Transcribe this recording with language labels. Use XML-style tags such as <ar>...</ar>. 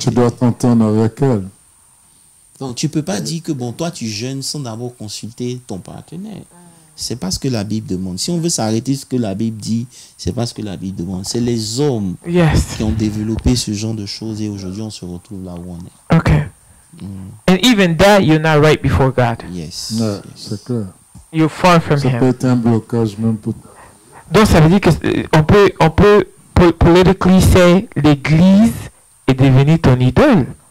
<fr>Tu dois t'entendre avec elle. Donc tu peux pas dire que bon, toi tu jeûnes sans d'abord consulter ton partenaire. C'est pas ce que la Bible demande. Si on veut s'arrêter ce que la Bible dit, c'est pas ce que la Bible demande. C'est les hommes qui ont développé ce genre de choses et aujourd'hui on se retrouve là où on est. Okay.</fr> <en>And even that, you're not right before God. Yes.</en> <fr>C'est clair.</fr> <en>You're far from Him.</en> <fr>Ça peut être un blocage même pour. Donc ça veut dire que on peut</fr> <en>politically say</en> <fr>l'église est devenue ton idole.</fr>